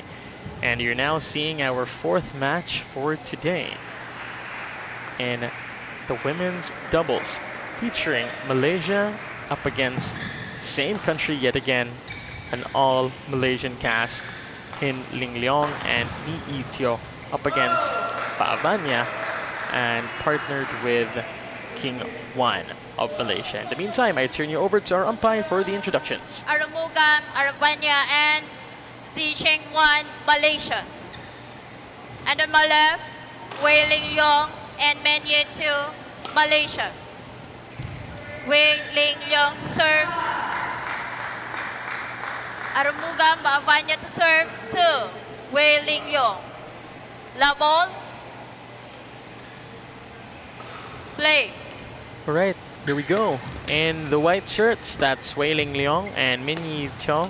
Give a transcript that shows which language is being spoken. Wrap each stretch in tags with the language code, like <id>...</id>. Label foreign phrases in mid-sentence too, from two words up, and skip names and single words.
<en>And you're now seeing our fourth match for today in the women's doubles, featuring Malaysia up against the same country yet again, an all-Malaysian cast in Ling Leong and Ni Itio up against Paavanya and partnered with King Juan of Malaysia. In the meantime, I turn you over to our umpire for the introductions. Aramugam, Arabanya, and Si Cheng Wan, Malaysia. And on my left, Wei Ling Yong and Men Ye Tu, Malaysia. Wei Ling Yong to serve. Aramugam, Paavanya to serve. 2, Wei Ling Yong. La ball. Play. All right, here we go. In the white shirts, that's Wei Ling Leong and Min Yi Cho.</en>